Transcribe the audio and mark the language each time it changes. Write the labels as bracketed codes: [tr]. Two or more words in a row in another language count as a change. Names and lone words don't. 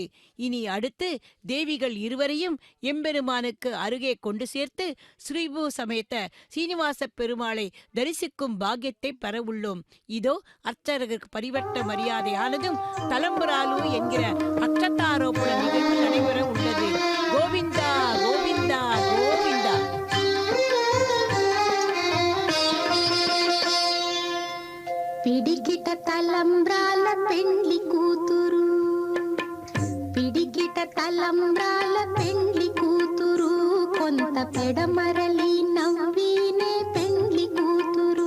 [ta] இனி அடுத்து தேவிகள் இருவரையும் எம்பெருமானுக்கு அருகே கொண்டு சேர்த்து ஸ்ரீபூ சமேத சீனிவாச பெருமாளை தரிசிக்கும் பாக்கியத்தை பெற உள்ளோம். இதோ அர்ச்சகருக்கு பரிவட்ட மரியாதையானதும் தலம்புராலு என்கிற அக்ஷதாரோபண நிகழ்வு நடைபெற உள்ளது. கோவிந்தா கோவிந்தா கோவிந்தா. [te] పిడికిట తలంబ్రాల పెండ్లి కూతురు, పిడికిట తలంబ్రాల పెండ్లి కూతురు, కొంత పెడమరలి నవ్వినే పెండ్లి కూతురు.